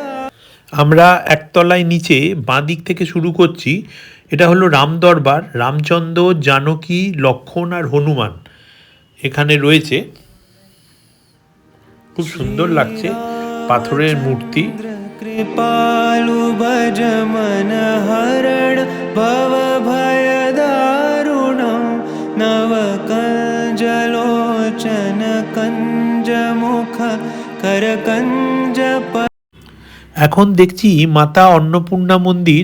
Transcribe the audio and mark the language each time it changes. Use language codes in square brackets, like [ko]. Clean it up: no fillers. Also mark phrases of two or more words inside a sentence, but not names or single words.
[bn] আমরা একতলায় নিচে বাঁ দিক থেকে শুরু করছি। এটা হলো রামদরবার। রামচন্দ্র, জানকী, লক্ষ্মণ আর হনুমান এখানে রয়েছে। খুব সুন্দর লাগছে, পাথরের মূর্তি। [awa] कृपालु भज मन हरण भव भयदारुणं नव कंजलोचन कंज मुख कर कंज। [bn] এখন দেখছি মাতা অন্নপূর্ণা মন্দির।